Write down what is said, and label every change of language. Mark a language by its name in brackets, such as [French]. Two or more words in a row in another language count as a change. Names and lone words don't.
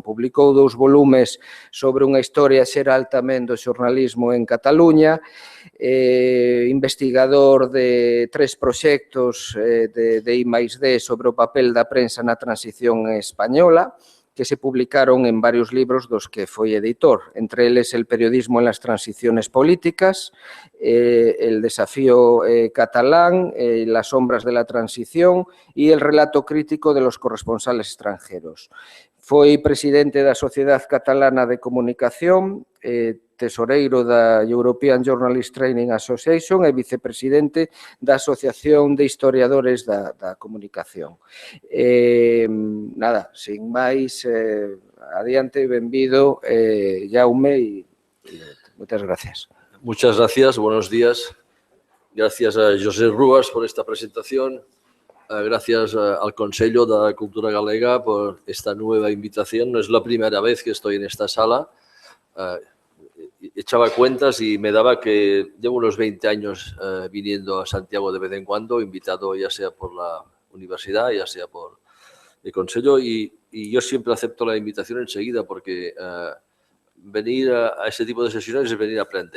[Galician] Publicou 2 volumes sobre unha historia xeral tamén do xornalismo en Cataluña, investigador de 3 proxectos de I+D sobre o papel da prensa na transición española, que se publicaron en varios libros dos que foi editor, entre eles El periodismo en las transiciones políticas, El desafío catalán, Las sombras de la transición e El relato crítico de los corresponsales extranjeros. Foi presidente da Sociedade Catalana de Comunicación, tesoreiro da European Journalist Training Association e vicepresidente da Asociación de Historiadores da Comunicación. Nada, sin máis, adiante, benvido, Jaume, e moitas gracias. [Spanish] Muchas gracias, buenos días. Gracias a José Rúas por esta presentación. Gracias al Consejo de la Cultura Galega por esta nueva invitación. No es la primera vez que estoy en esta sala. Echaba cuentas y me daba que llevo unos 20 años viniendo a Santiago de vez en cuando, invitado ya sea por la universidad, ya sea por el Consejo, y yo siempre acepto la invitación enseguida porque venir a ese tipo de sesiones es venir a aprender.